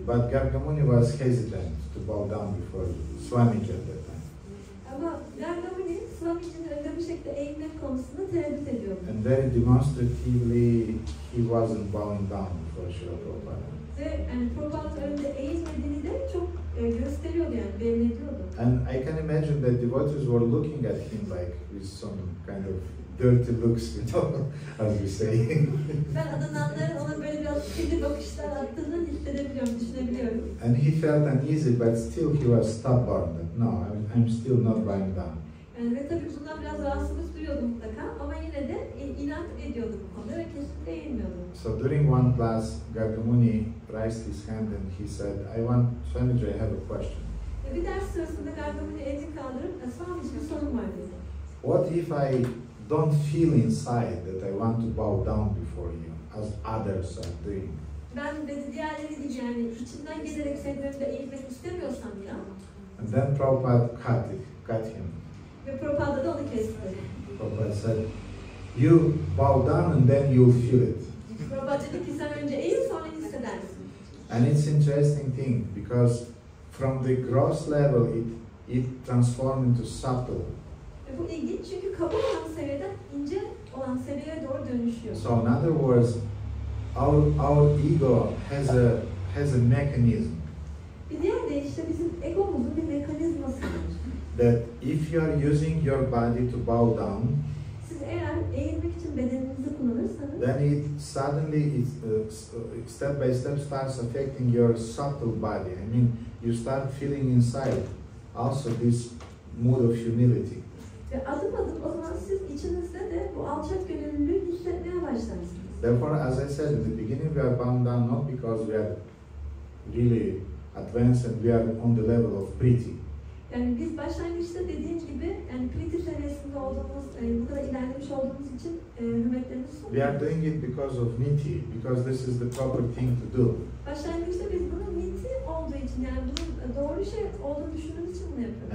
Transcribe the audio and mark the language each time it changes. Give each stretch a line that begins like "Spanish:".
English: But Gargamuni was hesitant to bow down before Swamiji at that time.
Turkish: Ama Gargamuni, Swamiji'nin önünde bu şekilde eğilmek konusunda tereddüt ediyordu.
English: And very demonstratively, he wasn't bowing down before Srila Prabhupada.
Turkish: Ve Prabhupa'nın önünde eğilmediğini de çok gösteriyordu yani, belli ediyordu.
English: And I can imagine that devotees were looking at him like with some kind of dirty looks, you know, as we say.
Turkish: Ben adanaların ona böyle biraz kirli bakışlar attığını hissedebiliyorum, düşünebiliyorum.
English: And he felt uneasy, but still he was stubborn. That, no, I'm still not bowing down.
Turkish: Ve tabii bundan biraz rahatsızlık duyuyordu mutlaka ama yine de inat ediyordu bu konuda ve kesinlikle eğilmiyordu.
English: So during one class, Gargamuni raised his hand and he said, Swamiji, I have a question.
Turkish: Bir ders sırasında Gargamuni elini kaldırıp, Swamiji bir sorun var dedi.
English: What if I don't feel inside that I want to bow down before you, as others are doing?
Turkish: Ben dedi diğerleri gibi yani içimden gelerek senin önünde eğilmek istemiyorsam ya.
English: And then Prabhupada cut him.
Turkish: Ve Prabhupada da onu kesti.
English: Prabhupada said, you bow down and then you'll feel it.
Turkish: Prabhupada dedi ki sen önce eğil sonra hissedersin.
English: And it's interesting thing because from the gross level it transformed into subtle.
Turkish: Ve bu ilginç çünkü kaba olan seviyeden ince olan seviyeye doğru dönüşüyor.
English: So in other words, our ego has a mechanism.
Turkish: Bir diğer deyişle bizim egomuzun bir mekanizması var.
English: That if you are using your body to bow down,
Turkish: siz eğer eğilmek için bedeninizi kullanırsanız,
English: then it suddenly step by step starts affecting your subtle body. I mean, you start feeling inside also this mood of humility.
Turkish: Ve adım adım o zaman siz içinizde de bu alçak gönüllülüğü hissetmeye başlarsınız.
English: Therefore, as I said in the beginning, we are bound down not because we are really advanced and we are on the level of priti.
Turkish: Yani biz başlangıçta dediğim gibi yani priti seviyesinde olduğumuz, bu kadar ilerlemiş olduğumuz için hürmetlerimizi sunuyoruz.
English: We are doing it because of niti, because this is the proper thing to do.
Turkish: Başlangıçta biz bunun niti olduğu için, yani bunun doğru şey olduğunu düşündüğümüz için bunu yapıyoruz.